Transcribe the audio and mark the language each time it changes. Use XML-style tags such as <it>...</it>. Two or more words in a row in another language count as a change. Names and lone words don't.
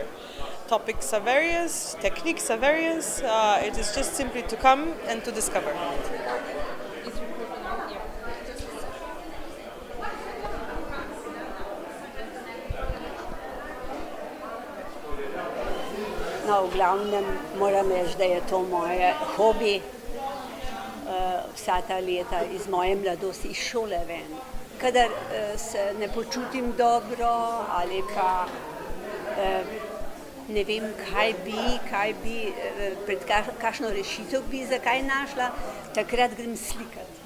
<en>Topics are various, techniques are various, it is just simply to come and to discover.</en> <sl>No, v glavnem moram reči, da je to moje hobi vsa ta leta iz moje mladosti, iz šole ven. Kadar se ne počutim dobro ali pa ne vem, kaj bi, pred kakšno rešitev bi zakaj našla, takrat grem slikati.</sl>